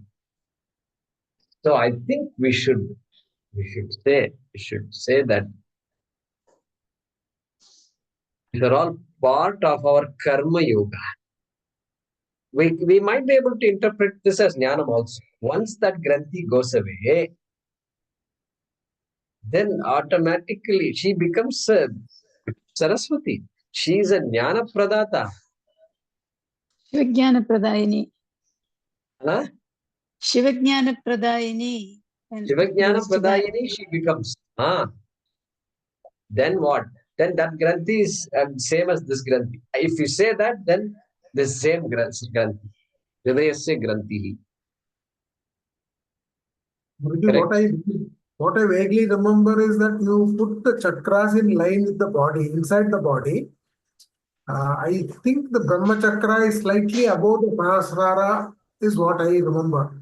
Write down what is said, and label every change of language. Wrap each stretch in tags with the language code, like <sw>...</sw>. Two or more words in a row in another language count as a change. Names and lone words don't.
<en>So I think we should say that these are all part of our karma yoga. We might be able to interpret this as jnanam also. Once that granthi goes away, then automatically she becomes Saraswati. She is a</en> <sa>jnana pradata. Shivajnana Pradayini. Huh? Shivajnana Pradayini. Shivajnana Pradayini</sa> <en>she becomes. Then what? Then that granthi is same as this granthi. If you say that, then the same granthi.</en> <sa>Hridayasya granthi.</sa> <en>What I vaguely remember is that you put the chakras in line with the body, inside the body. I think the Brahma chakra is slightly above the Sahasrara, is what I remember.</en>